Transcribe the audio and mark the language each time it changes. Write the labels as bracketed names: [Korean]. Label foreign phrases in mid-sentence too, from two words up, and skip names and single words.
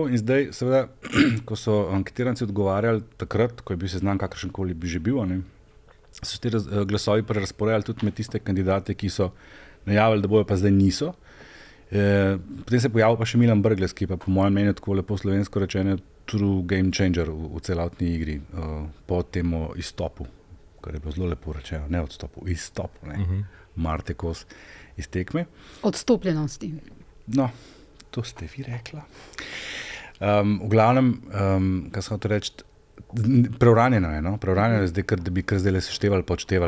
[Slovenian] In zdaj, seveda, ko so anketiranci odgovarjali takrat, ko je bil seznam kakršenkoli bi že bil, so se ti glasovi prerazporejali tudi med tiste kandidate, ki so najavili, da bojo, pa zdaj niso. Potem se je pojavil pa še Milan Brglez, ki pa po mojem mnenju tako lepo slovensko rečeno [English] true game changer [Slovenian] v celotni igri po tem izstopu, kar je bilo zelo lepo rečeno, ne odstopu, izstopu, Marte Kos iz tekme. Odstopljenosti. No, to ste vi rekla. V glavnem, kaj sem hotel reči, preuranjeno je zdaj, da bi kar zdaj seštevali, počtevali.